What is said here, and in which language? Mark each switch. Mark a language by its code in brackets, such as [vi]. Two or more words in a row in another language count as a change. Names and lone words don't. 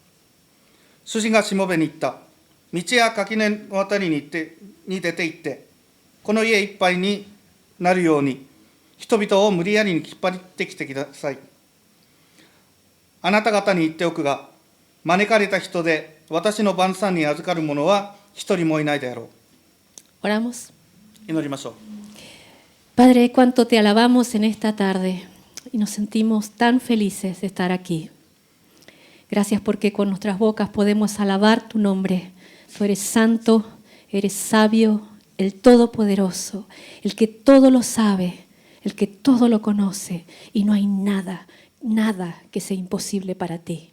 [ja] 主人がしもべに言った。道や垣根のあたりに出て行って、この家いっぱいになるように、人々を無理やりに引っ張ってきてください。あなた方に言っておくが、招かれた人で私の晩餐に預かる者は一人もいないであろう。 [es] Oramos. [ja] 祈りましょう。 [es] Padre, cuánto te alabamos en esta tarde y nos sentimos tan felices de estar aquí. Gracias porque con nuestras bocas podemos alabar tu nombre. Tú eres santo, eres sabio, el todopoderoso, el que todo lo sabe, el que todo lo conoce, y no hay nada que sea imposible para ti.